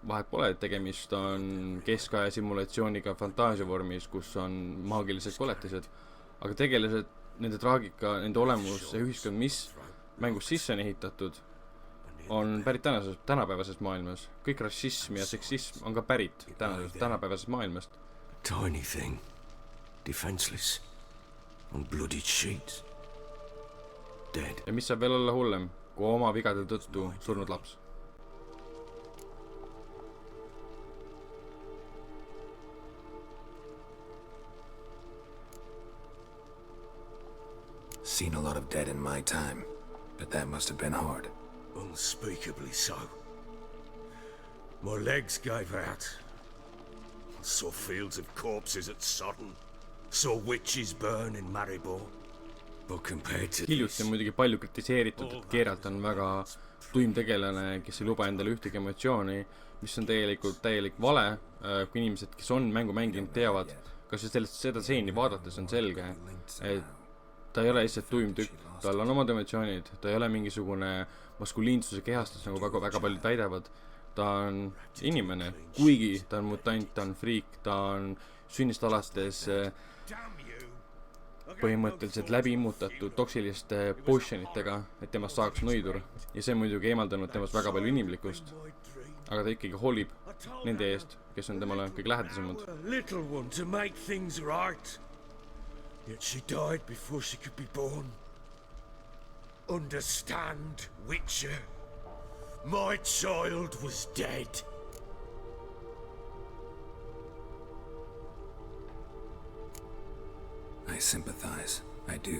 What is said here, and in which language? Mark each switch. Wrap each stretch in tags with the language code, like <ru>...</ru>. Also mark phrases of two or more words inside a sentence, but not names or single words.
<et>vahet pole, et tegemist on keskaja simulatsiooniga fantaasia vormis, kus on maagilised koletised, aga tegelased, nende traagika, nende olemus ja ühiskond, mis mängus sisse on ehitatud, on pärit tänapäevasest maailmas. Kõik rassism ja seksism on ka pärit tänapäevasest maailmast.</et> <en>Tiny thing, defenseless, on bloodied sheets, dead.</en> <et>Ja mis saab veel olla hullem, kui oma vigade tõttu surnud laps.</et> <en>Seen a lot of dead in my time, but that must have been hard. Unspeakably so. My legs gave out. I saw fields of corpses at Sodden. Saw witches burn in Maribor. But compared to</en> <et>hiljuti on muidugi palju kritiseeritud, et Geralt on väga tuim tegelane, kes ei luba endale ühtegi emotsiooni, mis on tegelikult täielik vale, kui inimesed, kes on mängu mänginud, teavad, kas seda seeni vaadates on selge, et ta ei ole lihtsalt tuim tükk, tal on omad emotsioonid, ta ei ole mingisugune maskuliinsuse kehastus, nagu väga paljud väidavad, ta on inimene, kuigi ta on mutant, ta on friik, ta on sünnist alates põhimõtteliselt läbi immutatud toksiliste potionitega, et temast saaks nõidur, ja see muidugi eemaldanud temast väga palju inimlikkust, aga ta ikkagi hoolib nende eest, kes on temale kõik lähedasemad.</et> <en>Yet she died before she could be born. Understand, Witcher. My child was dead. I sympathize. I do.</en>